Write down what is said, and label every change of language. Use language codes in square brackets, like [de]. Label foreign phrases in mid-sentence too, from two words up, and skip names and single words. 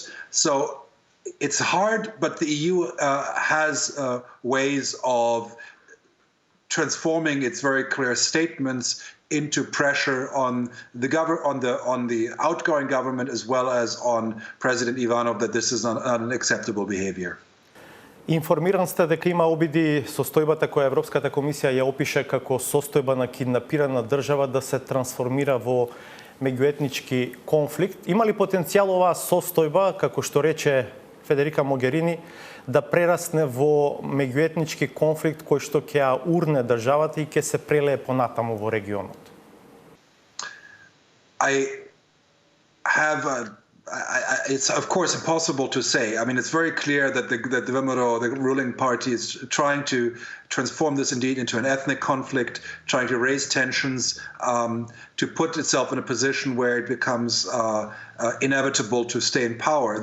[en] So it's hard, but the EU has ways of transforming its very clear statements into pressure on the outgoing government as well as on President Ivanov that this is not an acceptable behavior. [mk] Информиран сте дека има обиди состојбата која Европската комисија ја опише како состојба на киднапирана држава да се трансформира во меѓуетнички конфликт. Има ли потенцијал оваа состојба, како што рече Федерика Могерини, да прерасне во меѓуетнички конфликт кој што ќе ја урне државата и ќе се прелее понатаму во регионот? [en] It's of course impossible to say. I mean, it's very clear that the VMRO, the ruling party, is trying to transform this indeed into an ethnic conflict, trying to raise tensions, to put itself in a position where it becomes inevitable to stay in power.